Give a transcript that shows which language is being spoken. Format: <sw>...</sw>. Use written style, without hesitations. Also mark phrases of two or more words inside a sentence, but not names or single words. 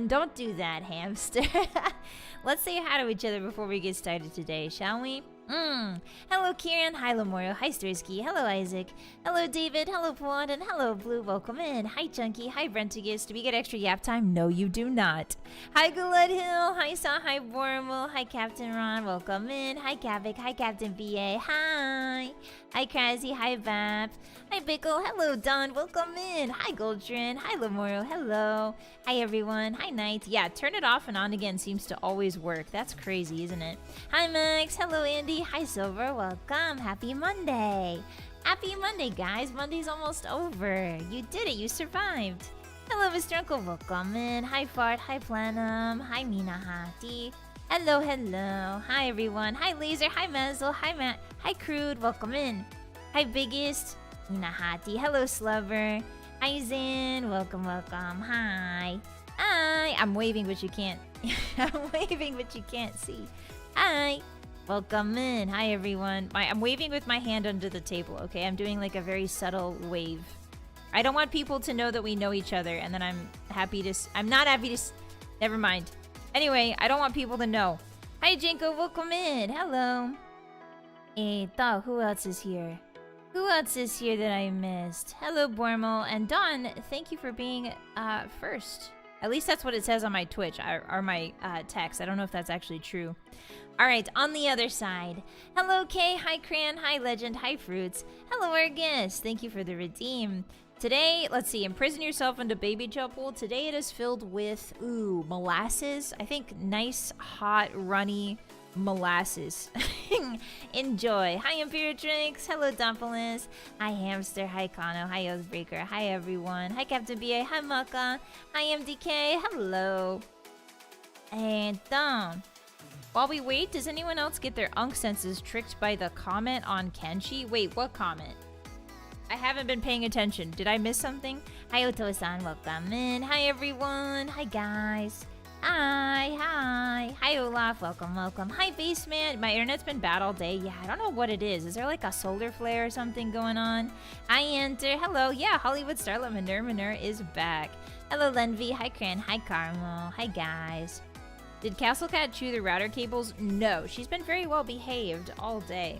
<en>Don't do that, hamster. Let's say hi to each other before we get started today, shall we? Hello, Kieran. Hi, Lamoro. Hi, Stursky. Hello, Isaac. Hello, David. Hello, Pawand. And hello, Blue. Welcome in. Hi, Chunky. Hi, Brentigus. Do we get extra yap time? No, you do not. Hi, Galed Hill. Hi, Saw. Hi, Bormal. Hi, Captain Ron. Welcome in. Hi, Kavik. Hi, Captain VA. Hi. Hi, Krasy. Hi, Vap. Hi, Bickle. Hello, Don. Welcome in. Hi, Goldrin. Hi, Lamoro. Hello. Hi, everyone. Hi, Knight. Yeah, turn it off and on again seems to always work. That's crazy, isn't it? Hi, Max. Hello, Andy. Hi, Silver. Welcome. Happy Monday. Happy Monday, guys. Monday's almost over. You did it. You survived. Hello, Mr. Uncle. Welcome in. Hi, Fart. Hi, Planum. Hi, Mina Hati. Hello. Hi, everyone. Hi, Laser. Hi, Mazel. Hi, Matt. Hi, Crude. Welcome in. Hi, Biggest. Mina Hati. Hello, Slubber. Hi, Zin. Welcome. Hi. I'm waving, but you can't. I'm waving, but you can't see. Hi. Welcome in. Hi, everyone. I'm waving with my hand under the table, okay? I'm doing like a very subtle wave. I don't want people to know that we know each other, and then I'm not happy to... Never mind. Anyway, I don't want people to know. Hi, Jinko. Welcome in. Hello. Hey, who else is here? Who else is here that I missed? Hello, Bormal. And Dawn, thank you for being first. At least that's what it says on my Twitch, or my text. I don't know if that's actually true. Alright, on the other side. Hello, Kay. Hi, Cran. Hi, Legend. Hi, Fruits. Hello, Argus. Thank you for the redeem. Today, let's see, imprison yourself into baby gel pool. Today it is filled with, ooh, molasses. I think nice, hot, runny molasses. Enjoy. Hi, Imperatrix. Hello, Dumpliness. Hi, Hamster. Hi, Kano. Hi, Oathbreaker. Hi, everyone. Hi, Captain BA. Hi, Maka. Hi, MDK. Hello. And while we wait, does anyone else get their unk senses tricked by the comment on Kenshi? Wait, what comment? I haven't been paying attention. Did I miss something? Hi, Oto-san. Welcome in. Hi, everyone. Hi, guys. Hi, hi. Hi, Olaf. Welcome, welcome. Hi, Baseman. My internet's been bad all day. Yeah, I don't know what it is. Is there like a solar flare or something going on? Hi, Enter. Hello. Yeah, Hollywood Starlet Manur is back. Hello, Lenvy. Hi, Cran. Hi, Carmo. Hi, guys. Did Castle Cat chew the router cables? No, she's been very well behaved all day.</en>